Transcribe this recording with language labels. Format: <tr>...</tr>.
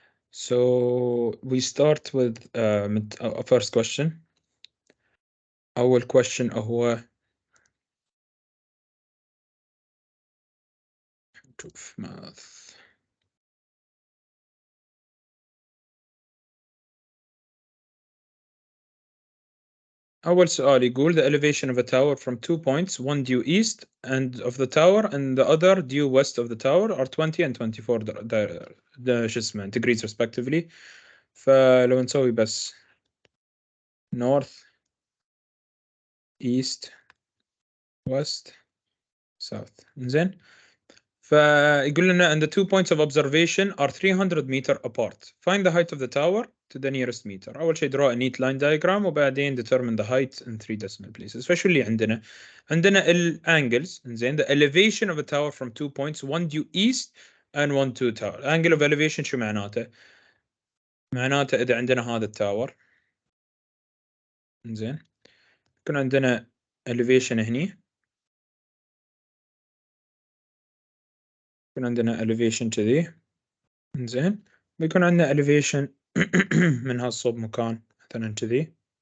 <en>So we start with first question.</en> <ar>أول question هو نشوف math. أول سؤال يقول</ar> <en>the elevation of a tower from 2 points, one due east and of the tower and the other due west of the tower are 20 and 24</en> <ar>شو اسمه</ar> <en>degrees respectively.</en> <ar>فلو نسوي بس</ar> <en>north, east, west, south.</en> <ar>زين. فيقول لنا</ar> <en>and the 2 points of observation are 300 meter apart. Find the height of the tower to the nearest meter.</en> <ar>أول شيء</ar> <en>draw a neat line diagram</en> <ar>وبعدين</ar> <en>determine the height in 3 decimal places.</en> <ar>فشو اللي عندنا ال angles.</ar> <en>زين the elevation of a tower from 2 points, one due east and one due tower. angle of elevation</en> <ar>شو معناته؟ معناته إذا عندنا هذا التاور زين يكون عندنا elevation هني، يكون عندنا elevation كذي زين، بيكون عندنا elevation من هالصوب مكان مثلا كذي.</ar>